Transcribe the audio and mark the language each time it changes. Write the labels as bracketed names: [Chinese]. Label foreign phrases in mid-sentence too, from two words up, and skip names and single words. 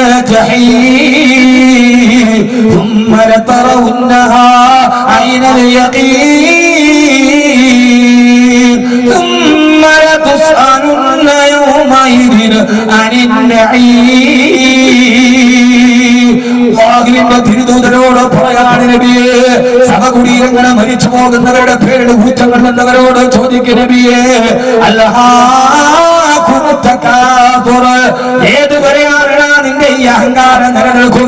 [Arabic] الجحيم ثم لترونها عين اليقين ثم لتسألن يومئذ عن النعيم. [Malayalam] തിരുദൂതനോട് പറയാണ്, നബിയെ, ശവകുടീരങ്ങളെ മരിച്ചു പോകുന്നവരുടെ പേരുടെ ഊറ്റം കൊള്ളുന്നവരോട് ചോദിക്കും നബിയേ, ഏതുവരെയാണ് നിന്റെ ഈ അഹങ്കാരം നിലനിൽക്കുക?